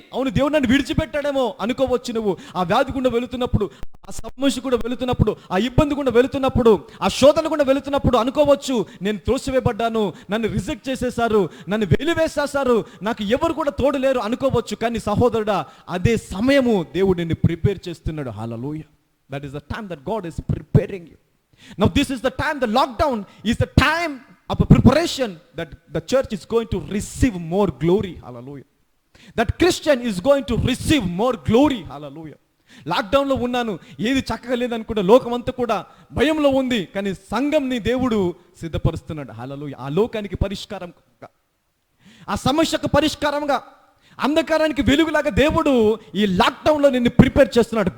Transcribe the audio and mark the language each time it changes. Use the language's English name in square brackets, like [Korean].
[Telugu] అవును, దేవుడు నన్ను విడిచిపెట్టాడేమో అనుకోవచ్చు. నువ్వు ఆ వ్యాధి గుండా వెళుతున్నప్పుడు, ఆ సమస్య కూడా వెళుతున్నప్పుడు, ఆ ఇబ్బంది గుండా వెళుతున్నప్పుడు, ఆ శోధన గుండా వెళుతున్నప్పుడు అనుకోవచ్చు, నేను త్రోసివేయబడ్డాను, నన్ను రిజెక్ట్ చేసేసారు, నన్ను వెలివేసేసారు, నాకు ఎవరు కూడా తోడు లేరు అనుకోవచ్చు. కానీ సహోదరుడా, అదే సమయము దేవుడు నిన్ను ప్రిపేర్ చేస్తున్నాడు. హల్లెలూయా. [English] That is the time that God is preparing you. Now this is the time, the lockdown is the time of a preparation that the church is going to receive more glory. Hallelujah. That Christian is going to receive more glory. Hallelujah. [Telugu] లాక్డౌన్లో ఉన్నాను, ఏది చక్కగా లేదనుకుంటే లోకమంతా కూడా భయంలో ఉంది, కానీ సంఘంని దేవుడు సిద్ధపరుస్తున్నాడు. హల్లెలూయా. ఆ లోకానికి పరిష్కారంగా, ఆ సమస్యకు పరిష్కారంగా, అంధకారానికి వెలుగులాగా దేవుడు ఈ లాక్డౌన్లో నిన్ను ప్రిపేర్ చేస్తున్నాడు.